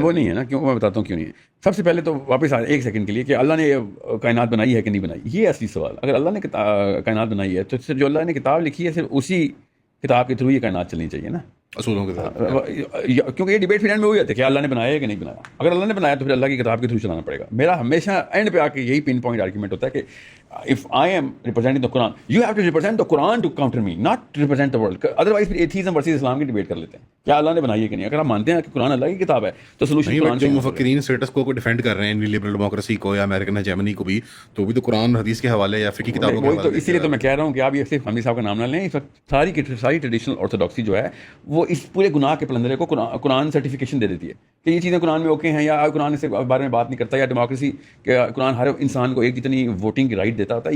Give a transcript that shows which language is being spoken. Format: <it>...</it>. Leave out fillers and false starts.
<ur>وہ نہیں ہے نا. کیوں میں بتاتا ہوں کیوں نہیں ہے. سب سے پہلے تو واپس ایک سیکنڈ کے لیے کہ اللہ نے کائنات بنائی ہے کہ نہیں بنائی, یہ اصلی سوال. اگر اللہ نے کائنات بنائی ہے تو صرف جو اللہ نے کتاب لکھی ہے صرف اسی کتاب کے تھرو یہ کائنات چلنی چاہیے نا, اصولوں کے ساتھ. کیونکہ یہ ڈیبیٹ پھر اینڈ میں وہی ہوتا ہے کہ اللہ نے بنایا ہے کہ نہیں بنایا. اگر اللہ نے بنایا تو پھر اللہ کی کتاب کے تھرو چلانا پڑے گا. میرا ہمیشہ اینڈ پہ آ کے یہی پن پوائنٹ آرگیومنٹ ہوتا ہے کہ</ur> <en>if I am representing the Quran, you have to represent the Quran to counter me, not represent the world.</en> <ur>Otherwise پھر ایتھیزم ورسز اسلام کی ڈیبیٹ کر لیتے ہیں کیا اللہ نے بنائی ہے کہ نہیں. اگر آپ مانتے ہیں کہ قرآن اللہ کی کتاب ہے تو سولوشن قرآن. جو مفکرین اسٹیٹس کو ڈیفینڈ کر رہے ہیں لبرل ڈیموکریسی کو یا امریکن ہیجمنی کو بھی, تو بھی تو قرآن حدیث کے حوالے یا فقہی کتابوں کے حوالے. اسی لیے تو میں کہہ رہا ہوں کہ آپ یہ صرف حمید صاحب کا نام نہ لیں. اس وقت ساری ٹریڈیشنل آرتھوڈاکسی جو ہے وہ اس پورے گناہ کے پلندرے کو قرآن سرٹیفکیشن دے دیتی ہے کہ یہ چیزیں قرآن میں اوکے ہیں, یا قرآن اس بارے میں بات نہیں کرتا, یا ڈیموکریسی کہ قرآن ہر انسان کو ایک جتنی ووٹنگ کی رائٹ دیتا ہوتا ہے.</ur>